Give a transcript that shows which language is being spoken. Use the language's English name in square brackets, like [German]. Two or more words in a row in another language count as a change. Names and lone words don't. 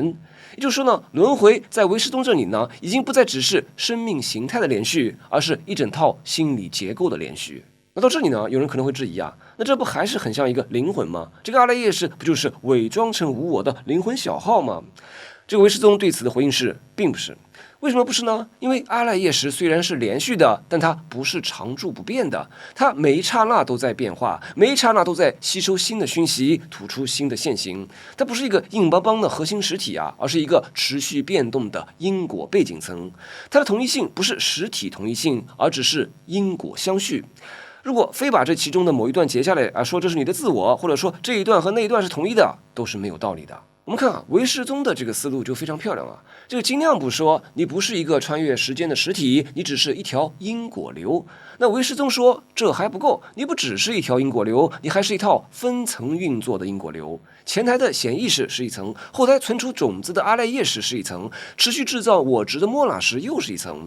[Chinese] 也就是說呢，輪迴在唯識宗這裡呢，已經不再只是生命形態的連續，而是一整套心理結構的連續。那到這裡呢，有人可能會質疑啊，那這不還是很像一個靈魂嗎？這個阿賴耶識不就是偽裝成無我的靈魂小號嗎？這個唯識宗對此的回應是，並不是。為什麼不是呢？因為阿賴耶識雖然是連續的，但它不是常住不變的，它每一剎那都在變化，每一剎那都在吸收新的訊息，吐出新的現行。它不是一個硬邦邦的核心實體啊，而是一個持續變動的因果背景層。它的同一性不是實體同一性，而只是因果相續。如果非把這其中的某一段截下來啊，說這是你的自我，或者說這一段和那一段是同一的，都是沒有道理的。我们看啊，唯识宗的這個思路就非常漂亮啊。這個精量部說，你不是一個穿越時間的實體，你只是一條因果流。那唯識宗說，這還不夠，你不只是一條因果流，你還是一套分層運作的因果流。前台的顯意識是一層，後台存儲種子的阿賴耶識是一層，持續制造我執的末那識又是一層。